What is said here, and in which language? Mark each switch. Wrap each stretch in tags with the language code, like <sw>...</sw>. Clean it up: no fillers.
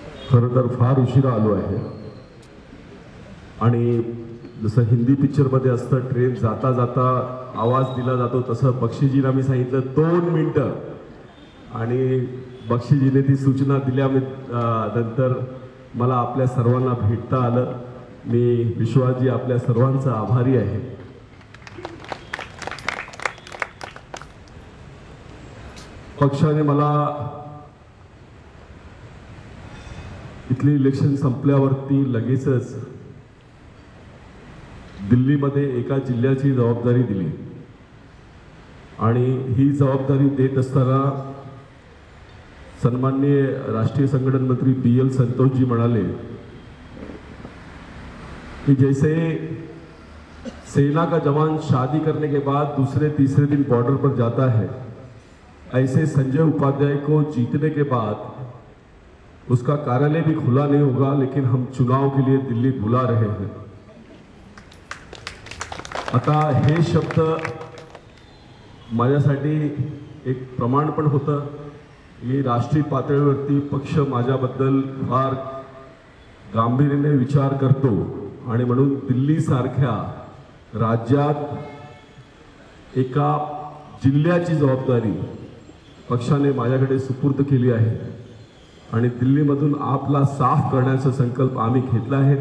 <mr>खरं तर फार उशिरा आलो आहे आणि जसं हिंदी पिक्चरमध्ये असतं ट्रेन जाता जाता आवाज दिला जातो तसं बक्षीजीला मी सांगितलं 2 मिनटं आणि बक्षीजीने ती सूचना दिल्या नंतर मला आपल्या सर्वांना भेटता आलं. मी विश्वासजी आपल्या सर्वांचा आभारी आहे. पक्षाने मला इथली इलेक्शन संपल्यावरती लगेचच दिल्लीमध्ये एका जिल्ह्याची जबाबदारी दिली आणि ही जबाबदारी देत असताना सन्माननीय राष्ट्रीय संगठन मंत्री BL संतोष जी म्हणाले</mr> <hi>कि जैसे सेना का जवान शादी करने के बाद दूसरे तीसरे दिन बॉर्डर पर जाता है, ऐसे संजय उपाध्याय को जीतने के बाद उसका कार्यालय भी खुला नहीं होगा, लेकिन हम चुनाव के लिए दिल्ली बुला रहे हैं.</hi> <mr>आता हे शब्द माझ्यासाठी एक प्रमाण पण होतं. मी राष्ट्रीय पातळीवरती पक्ष माझ्याबद्दल फार गांभीर्याने विचार करतो आणि म्हणून दिल्लीसारख्या राज्यात एका जिल्ह्याची जबाबदारी पक्षाने माझ्याकडे सुपूर्द केली आहे आणि दिल्लीमधून आपला साफ करण्याचा संकल्प आम्ही घेतला आहे.</mr>